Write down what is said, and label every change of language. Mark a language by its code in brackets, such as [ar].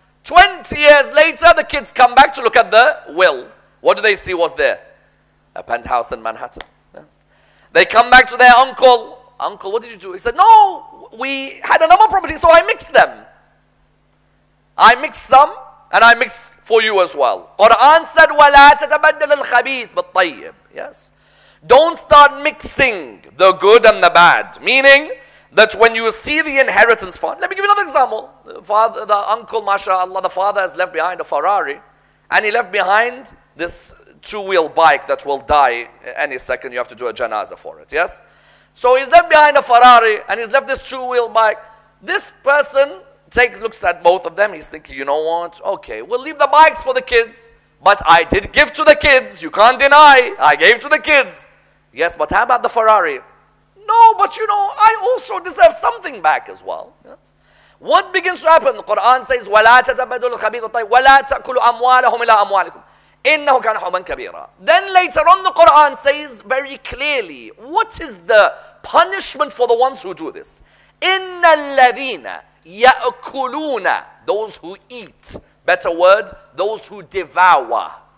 [en] 20 years later, the kids come back to look at the will. What do they see was there? A penthouse in Manhattan. Yes. They come back to their uncle. Uncle, what did you do? He said, no, we had a number of properties, so I mixed them. I mixed some, and I mixed for you as well. Quran said, [ar] وَلَا تَتَبَدَّلَ الْخَبِيث بِالطَّيِّبِ. [en] Yes. Don't start mixing the good and the bad. Meaning that when you see the inheritance fund, let me give you another example. The uncle, mashallah, the father has left behind a Ferrari, and he left behind this two-wheel bike that will die any second. You have to do a janazah for it, yes? So he's left behind a Ferrari, and he's left this two-wheel bike. This person looks at both of them. He's thinking, you know what? Okay, we'll leave the bikes for the kids, but I did give to the kids. You can't deny. I gave to the kids. Yes, but how about the Ferrari? No, but you know, I also deserve something back as well. Yes. What begins to happen? The Quran says, [ar] وَلَا تَتَبَدُّلُوا الْخَبِيثَ بِالطَّيِّبِ وَلَا تَأْكُلُوا أَمْوَالَهُمْ إِلَىٰ أَمْوَالِكُمْ إِنَّهُ كَانَ حُوبًا كَبِيرًا. [en] Then later on, the Quran says very clearly, what is the punishment for the ones who do this? [ar] إِنَّ الَّذِينَ يَأْكُلُونَ. [en] Those who eat. Better word, those who devour.